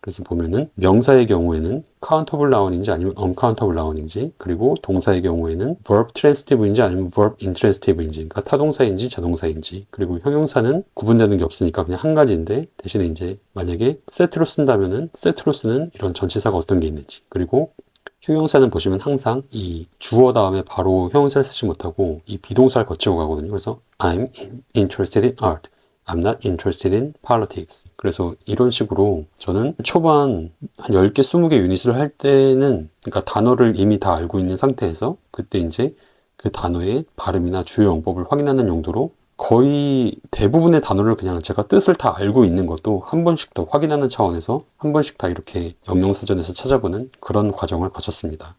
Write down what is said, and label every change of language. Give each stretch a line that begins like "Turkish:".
Korean: 그래서 보면은 명사의 경우에는 countable noun인지 아니면 uncountable noun인지, 그리고 동사의 경우에는 verb transitive인지 아니면 verb intransitive인지, 그러니까 타동사인지 자동사인지, 그리고 형용사는 구분되는 게 없으니까 그냥 한 가지인데, 대신에 이제 만약에 세트로 쓴다면은 세트로 쓰는 이런 전치사가 어떤 게 있는지, 그리고 형용사는 보시면 항상 이 주어 다음에 바로 형용사를 쓰지 못하고 이 비동사를 거치고 가거든요.
English: 그래서 I'm interested in art. I'm not interested in politics.
Korean: 그래서 이런 식으로 저는 초반 한 10개, 20개 유닛을 할 때는, 그러니까 단어를 이미 다 알고 있는 상태에서 그때 이제 그 단어의 발음이나 주요 용법을 확인하는 용도로 거의 대부분의 단어를 그냥 제가 뜻을 다 알고 있는 것도 한 번씩 더 확인하는 차원에서 한 번씩 다 이렇게 영영사전에서 찾아보는 그런 과정을 거쳤습니다.